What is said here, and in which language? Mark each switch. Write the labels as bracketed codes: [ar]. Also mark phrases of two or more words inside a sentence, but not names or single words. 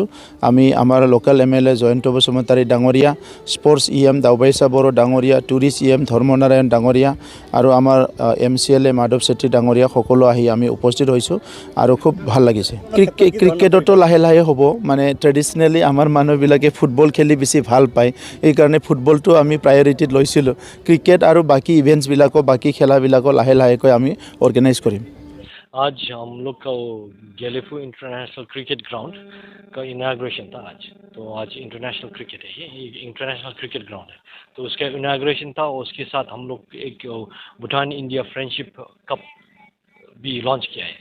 [as] আমি আমাৰ লোকেল MLA জয়ন্ত বসুমতাৰী ডাঙৰীয়া, স্পৰ্টছ EM দাওবাইচা বড়ো ডাঙৰীয়া, টুৰিষ্ট EM ধৰ্মনাৰায়ণ ডাঙৰীয়া আৰু আমাৰ MCLA মাধৱ চেত্ৰী ডাঙৰীয়া সকলো আহি আমি উপস্থিত হৈছোঁ আৰু খুব ভাল লাগিছে। ক্ৰিকেটতো লাহে লাহে হ'ব, মানে ট্ৰেডিশ্যনেলি আমাৰ মানুহবিলাকে ফুটবল খেলি বেছি ভাল পায়, এইকাৰণে ফুটবলটো আমি প্ৰায়ৰিটিত লৈছিলোঁ। ক্ৰিকেট আৰু বাকী ইভেণ্টছবিলাকো বাকী খেলাবিলাকো লাহে লাহেকৈ আমি অৰ্গেনাইজ কৰিম। [hi] आज हम लोग का गेलेफू [en] international cricket ground [hi] का इनाग्रेशन था आज। तो आज [en] international cricket [hi] है, ये [en] international cricket ground [hi] है, तो उसका इनाग्रेशन था। उसके साथ हम लोग एक भूटान इंडिया फ्रेंडशिप कप भी लॉन्च किया है।